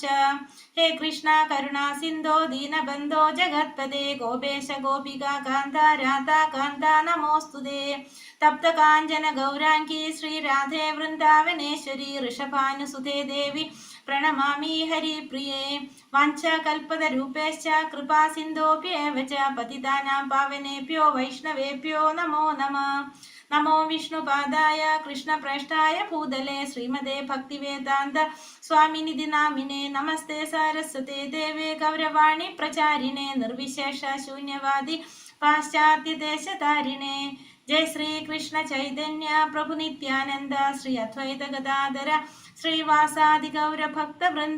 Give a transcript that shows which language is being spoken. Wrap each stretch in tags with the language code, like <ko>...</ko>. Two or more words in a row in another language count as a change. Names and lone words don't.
<sa>ഹേ കൃഷ്ണ കരുണാ സിന്ധോ ദീനബന്ധോ ജഗത്പദേ ഗോപേശ ഗോപിക കാന്ത രാധാ കാന്ത നമോസ്തുതേ. തപ്ത കാഞ്ചന ഗൗരാംഗി ശ്രീരാധേ വൃന്ദാവനേശ്വരി ഋഷഭാനുസുതേ ദേവി പ്രണമാമി ഹരിപ്രിയേ. വാഞ്ചകൽപതരൂപേശ്ച കൃപാ സിന്ധോഭ്യേവ ച പതിതാനാം പാവനേഭ്യോ വൈഷ്ണവേഭ്യോ നമോ നമഃ. നമോ വിഷ്ണുപാദായ കൃഷ്ണപ്രേഷ്ഠായ ഭൂതലേ ശ്രീമതേ ഭക്തിവേദാന്ത സ്വാമിനിധി നാമിനെ നമസ്തേ സാരസ്വതേ ദേവേ ഗൗരവാണി പ്രചാരിണേ നിർവിശേഷ ശൂന്യവാദി പാശ്ചാത്യദേശതാരിണേ. ജയ ശ്രീ കൃഷ്ണ ചൈതന്യ പ്രഭു നിത്യാനന്ദ ശ്രീ അദ്വൈത ഗദാധര ശ്രീവാസാദി ഗൗരഭക്ത വൃന്ദ.</sa>